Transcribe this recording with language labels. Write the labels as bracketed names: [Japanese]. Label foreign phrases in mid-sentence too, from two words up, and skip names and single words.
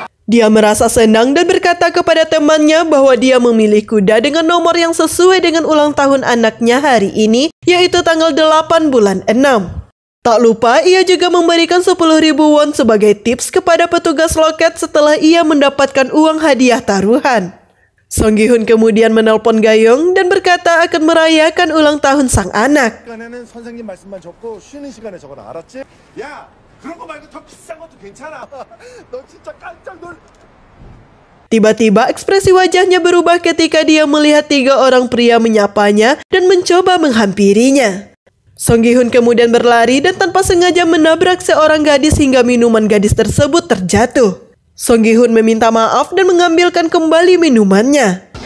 [Indonesian] Dia merasa senang dan berkata kepada temannya bahwa dia memilih kuda dengan nomor yang sesuai dengan ulang tahun anaknya hari ini, yaitu tanggal 8 bulan 6. Tak lupa, ia juga memberikan 10.000 won sebagai tips kepada petugas loket setelah ia mendapatkan uang hadiah taruhan. Song Gi-hun kemudian menelpon Ga-young dan berkata akan merayakan ulang tahun sang anak. [Korean] 시간에는 선생님 말씀만 적고 쉬는 시간에 적어라. 알았지? 야, 그런 거 말고 더 비싼 것도 괜찮아. 너 진짜 깜짝 놀. [Indonesian] Tiba-tiba ekspresi wajahnya berubah ketika dia melihat 3 orang pria menyapanya dan mencoba menghampirinya. Song Gi-hun kemudian berlari dan tanpa sengaja menabrak seorang gadis hingga minuman gadis tersebut terjatuh. Song Gi-hun meminta maaf dan mengambilkan kembali minumannya.